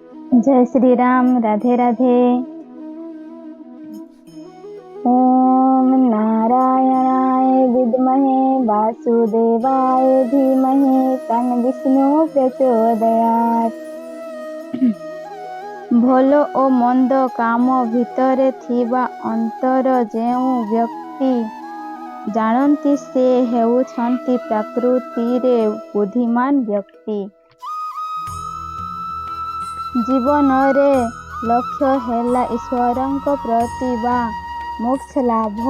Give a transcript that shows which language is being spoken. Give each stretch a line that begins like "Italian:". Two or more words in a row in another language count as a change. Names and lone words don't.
Hindi: जय श्री राम। राधे राधे।
Sanskrit: ओम नारायणाय विद्महे वासुदेवाय धीमहि तन्न विष्णु प्रचोदयात्।
Odia: ଭଲ ଓ ମନ୍ଦ କାମ ଭିତରେ ଥିବା ଅନ୍ତର ଯେଉଁ ବ୍ୟକ୍ତି ଜାଣନ୍ତି ସେ ହେଉଛନ୍ତି ପ୍ରକୃତିରେ ବୁଦ୍ଧିମାନ ବ୍ୟକ୍ତି। ଜୀବନରେ ଲକ୍ଷ୍ୟ ହେଲା ଈଶ୍ୱରଙ୍କ ପ୍ରତି ବା ମୋକ୍ଷ ଲାଭ।